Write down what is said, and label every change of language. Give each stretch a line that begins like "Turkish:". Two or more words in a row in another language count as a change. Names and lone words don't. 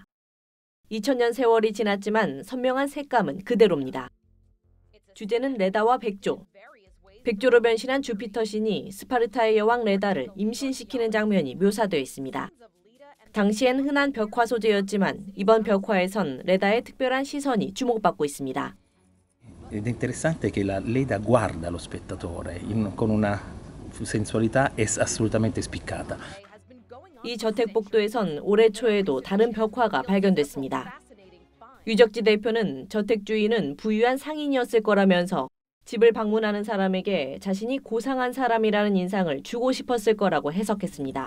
Korean: 2000년 세월이 지났지만 선명한 색감은 그대로입니다. 주제는 레다와 백조. 백조로 변신한 주피터 신이 스파르타의 여왕 레다를 임신시키는 장면이 묘사되어 있습니다. 당시엔 흔한 벽화 소재였지만 이번 벽화에선 레다의 특별한 시선이 주목받고 있습니다.
Italian: Ed è interessante che la Leda guarda lo spettatore con una sensualità assolutamente spiccata.
Korean: 이 저택 복도에선 올해 초에도 다른 벽화가 발견됐습니다. 유적지 대표는 저택 주인은 부유한 상인이었을 거라면서 집을 방문하는 사람에게 자신이 고상한 사람이라는 인상을 주고 싶었을 거라고 해석했습니다.